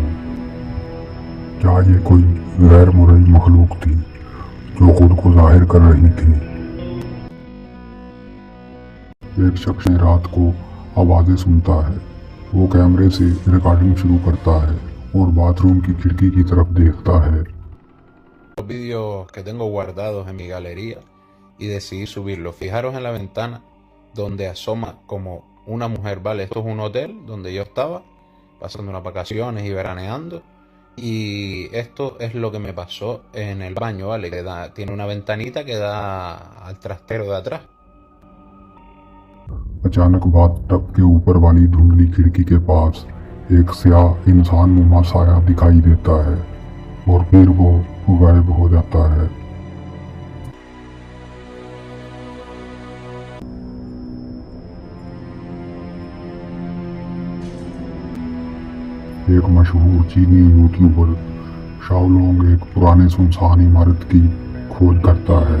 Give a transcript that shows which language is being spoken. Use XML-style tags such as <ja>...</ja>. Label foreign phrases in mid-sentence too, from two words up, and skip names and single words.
<hi>क्या ये कोई गैर मुरई मखलूक थी जो खुद को जाहिर कर रही थी? एक शख्स रात को आवाजें सुनता है। वो कैमरे से रिकॉर्डिंग शुरू करता है और बाथरूम की खिड़की की तरफ देखता है।</hi> <es>Los vídeos que tengo guardados en mi galería y decidí subirlos. Fijaros en la ventana donde asoma como una mujer, ¿vale? Esto es un hotel donde yo estaba pasando unas vacaciones y veraneando, y esto es lo que me pasó en el baño, ¿vale? Tiene una ventanita que da al trastero de atrás.</es> <hi>अचानक बाथटब के ऊपर वाली धुंधली खिड़की के पास एक स्याह इंसान नुमा साया दिखाई देता है और फिर वो गायब हो जाता है। एक मशहूर चीनी यूट्यूबर शाओलोंग एक पुराने सुनसान इमारत की खोज करता है।</hi>